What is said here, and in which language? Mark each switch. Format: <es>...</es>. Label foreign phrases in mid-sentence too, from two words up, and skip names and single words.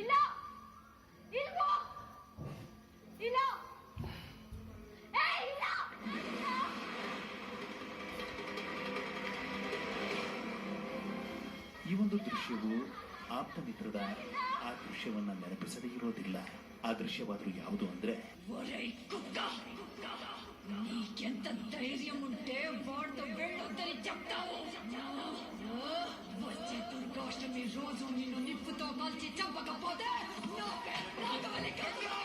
<kn>ಈ ಒಂದು ದೃಶ್ಯವು ಆಪ್ತ ಮಿತ್ರದ ಆ ದೃಶ್ಯವನ್ನ ನೆನಪಿಸದೇ ಇರೋದಿಲ್ಲ. ಆ దృశ్యవాదులు ಯಾವುದು ಅಂದ್ರೆ,</kn> <te>నీకెంత ధైర్యం ఉంటే వాడితో వెళ్ళొద్దని చెప్తావు? వచ్చే దుర్గాష్టమి రోజు నిన్ను నిప్పుతో కాల్చి చంపకపోతే నా పేరు రాఘవని కాదు.</te>